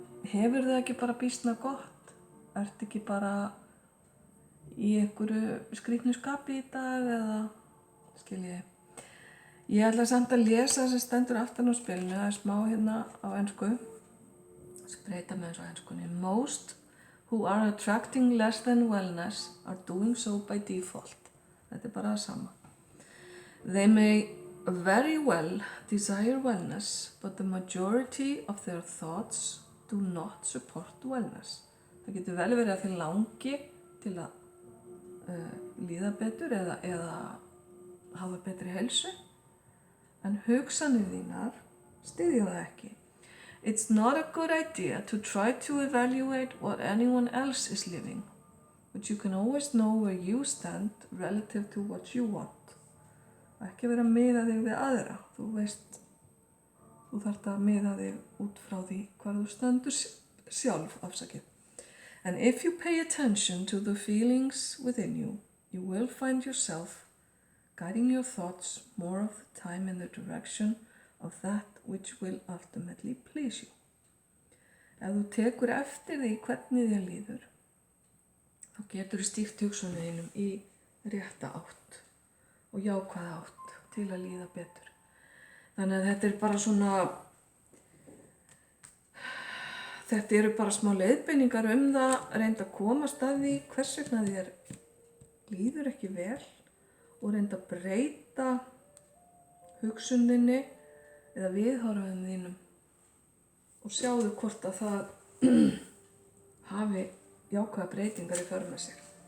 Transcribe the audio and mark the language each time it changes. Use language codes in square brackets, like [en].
[is] Hefur það ekki bara býsna gott? Ertu ekki bara í einhverju skrýtnu skapi í dag eða skiljiði? Ég ætla samt að lesa sem stendur aftan á spilinu, það er smá hérna á ensku. Breyta með eins og enskunni. [en] Most who are attracting less than wellness are doing so by default. [is] Þetta er bara það sama. [en] They may very well desire wellness, but the majority of their thoughts do not support wellness. [is] Það getur vel verið að þið langi til að líða betur eða hafa betri heilsu, en hugsanir þínar styðja það ekki. [en] It's not a good idea to try to evaluate what anyone else is living, but you can always know where you stand relative to what you want. [is] Ekki vera að miða þig við aðra, þú veist, þú þarft að miða þig út frá því hvar þú stendur sjálf, afsakið. [en] And if you pay attention to the feelings within you, you will find yourself guiding your thoughts more of the time in the direction of that which will ultimately please you. [is] Ef þú tekur eftir því hvernig þér líður, þá getur þú stýrt hugsunum þínum í rétta átt og jákvæða átt til að líða betur. Þannig að þetta er bara svona, þetta eru bara smá leiðbeiningar það, reynda að komast að því hvers vegna þér líður ekki vel og reynda að breyta hugsuninni eða viðhorfum þínum og sjáðu hvort að það hafi jákvæða breytingar í för með sér.